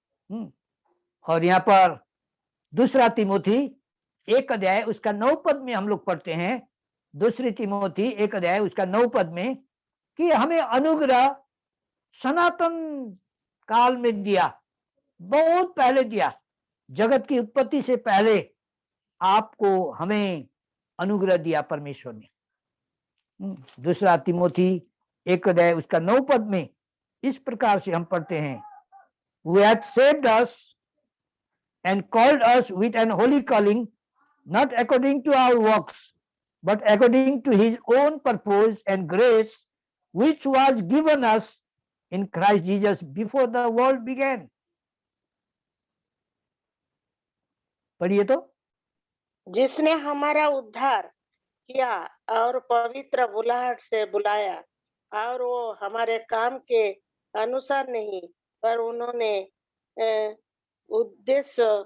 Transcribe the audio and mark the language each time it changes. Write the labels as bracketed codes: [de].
[hi] और यहाँ पर 2 तिमोथी 1 अध्याय उसका 9 पद में हम लोग पढ़ते हैं, 2 तिमोथी 1 अध्याय उसका 9 पद में, कि हमें अनुग्रह सनातन काल में दिया, बहुत पहले दिया, जगत की उत्पत्ति से पहले आपको हमें अनुग्रह दिया परमेश्वर ने। 2 तिमोथी 1 अध्याय उसका 9 पद में इस प्रकार से हम पढ़ते हैं, [en] who hath saved us and called us with an holy calling, not according to our works, but according to his own purpose and grace, which was given us in Christ Jesus before the world began. [hi] पढ़िए तो। जिसने हमारा उद्धार किया और पवित्र बुलाहट से बुलाया, और वो हमारे काम के अनुसार नहीं, पर उन्होंने उद्देश्य